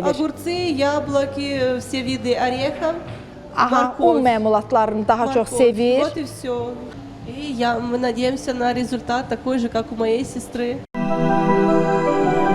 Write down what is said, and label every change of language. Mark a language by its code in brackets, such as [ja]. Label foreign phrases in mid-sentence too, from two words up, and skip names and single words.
[ru] огурцы, яблоки, все виды орехов, [az] Aha, un [ru] морковь. [az] məmulatlarını daha çox [ru] Морковь. [az] sevir. [ru] Вот и все. И мы надеемся на результат такой же, как у моей сестры.